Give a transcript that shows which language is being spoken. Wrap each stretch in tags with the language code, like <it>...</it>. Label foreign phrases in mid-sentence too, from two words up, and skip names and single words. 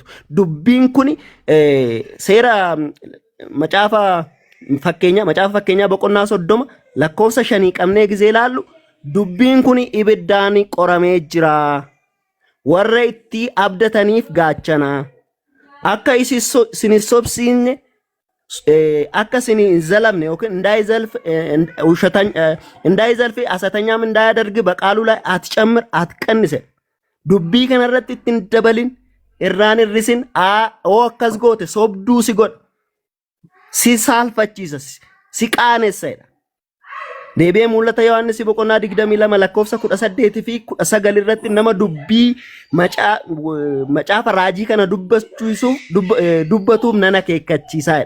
<om>Dubbiin kun seera macaafa fakkeenyaa boqonnaa 30 lakkoofsa 5 qabnee gizee ilaallu dubbiin kun ibiddaan qoramee jira warra itti abdataniif gaachana akka isin sobsiinne akka isin zalamne yookiin</om> <am>እንዳይዘልፍ አሰተኛም እንዳያደርግ በቃሉ ላይ አትጨምር አትቀንስ</am> <om>dubbii kanarratti ittiin dabalin irraan hir'isin akkas goote sobduu si godha si saalfachiisa si qaanessadha. Deebi'ee mul'ata Yohaannis 22 lakkoofsa 18 fi 19 irratti nama dubbii macaafa raajii kana dubbatuuf nan akeekkachiisaadha.</om>